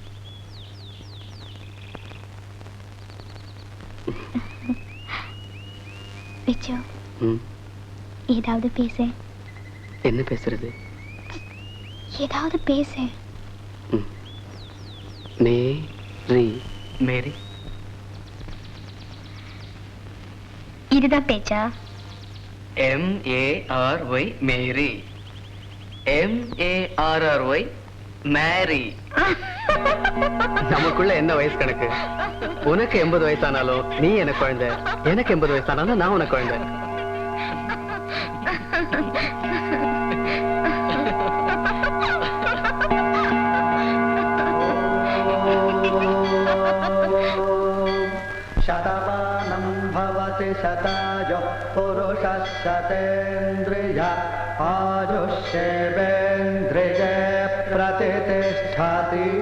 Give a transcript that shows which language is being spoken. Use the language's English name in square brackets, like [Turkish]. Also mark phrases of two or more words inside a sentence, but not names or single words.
[Tamil] ஏதாவது பேச. என்ன பேசுறது? ஏதாவது பேச. மேரி. மேரி, இதுதான் பேச்சா? MARY மேரி. MARRY மேரி. நமக்குள்ள என்ன வயசு கணக்கு? உனக்கு 80 வயசானாலும் நீ எனக்கு குழந்தை, எனக்கு 80 வயசானாலும் நான் உனக்கு குழந்தை. [Sanskrit] शतमानं भवति शतायो पुरुषः शतेन्द्रिय आयुष्येवेन्द्रिये प्रतिष्ठति.